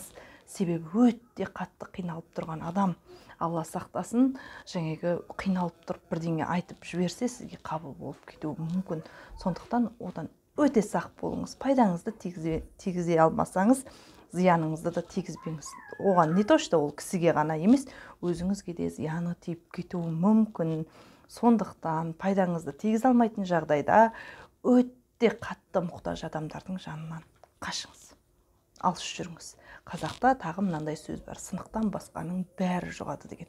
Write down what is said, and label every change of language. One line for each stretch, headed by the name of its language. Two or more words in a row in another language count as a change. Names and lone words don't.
Kazakh: Себебі өте қатты қиналып тұрған адам, Алла сақтасын, жаңағы қиналып тұрып бірдеңе айтып жіберсе, сізге қабыл болып кетуі мүмкін. Сондықтан одан өте сақ болыңыз. Пайдаңызды тигізе алмасаңыз, зияныңызды да тигізбеңіз. Оған
Russian: не то, что
Kazakh: ол кісіге ғана емес, өзіңізге де зияны тиіп кетуі мүмкін. Сондықтан пайдаңызды тигізе алмайтын жағдайда өте қатты мұқтаж адамдардың жанынан қашыңыз, алыс жүріңіз. Қазақта тағы мынандай сөз бар: сынықтан басқаның бәрі жұғады деген.